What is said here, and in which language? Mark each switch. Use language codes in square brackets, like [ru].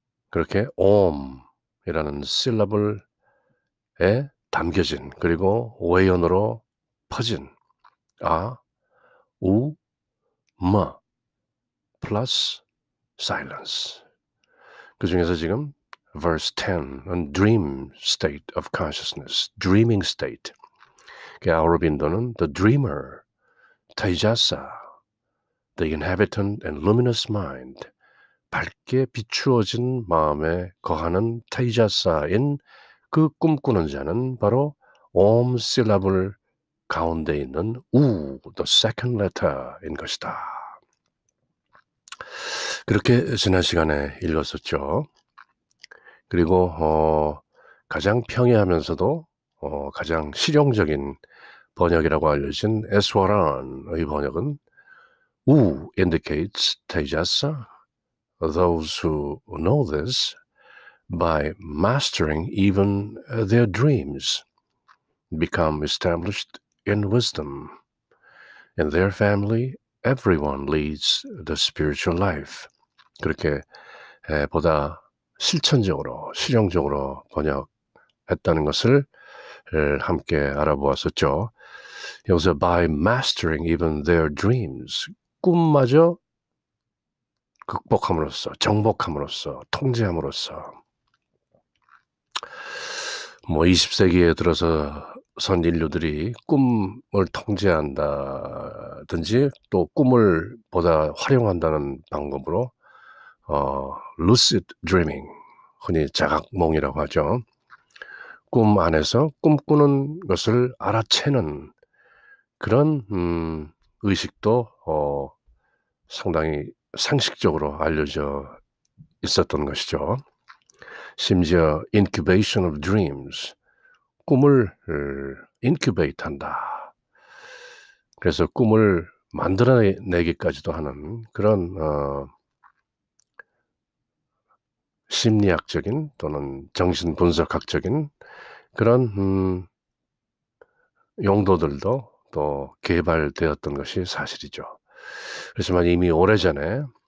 [ko] 그렇게 옴이라는 실러블에 담겨진 그리고 외연으로 퍼진 아, 우, 마 플러스 silence. 그 중에서 지금 [en] verse 10은 dream state of consciousness, dreaming state. [ko] 아우로빈도는 [en] the dreamer, [ko] 타이자사, [en] the inhabitant and luminous mind, [ko] 밝게 비추어진 마음에 거하는 타이자사인 그 꿈꾸는 자는 바로 옴 실라블 가운데 있는 우, [en] the second letter [ko] 인 것이다. 그렇게 지난 시간에 읽었었죠. 그리고 가장 평이하면서도 가장 실용적인 번역이라고 알려진 에스와란의 번역은 우 [en] indicates Tejasa. Those who know this by mastering even their dreams become established in wisdom. In their family, everyone leads the spiritual life. [ko] 그렇게 보다 실천적으로, 실용적으로 번역했다는 것을 함께 알아보았었죠. 여기서 [en] by mastering even their dreams, [ko] 꿈마저 극복함으로써, 정복함으로써, 통제함으로써 20세기에 들어서 선 인류들이 꿈을 통제한다든지 또 꿈을 보다 활용한다는 방법으로 [en] lucid dreaming, [ko] 흔히 자각몽이라고 하죠. 꿈 안에서 꿈꾸는 것을 알아채는 그런 의식도 상당히 상식적으로 알려져 있었던 것이죠. 심지어 [en] incubation of dreams, [ko] 꿈을 incubate 한다. 그래서 꿈을 만들어내기까지도 하는 그런 심리학적인 또는 정신분석학적인 그런 용도들도 또 개발되었던 것이 사실이죠. 그렇지만 이미 오래전에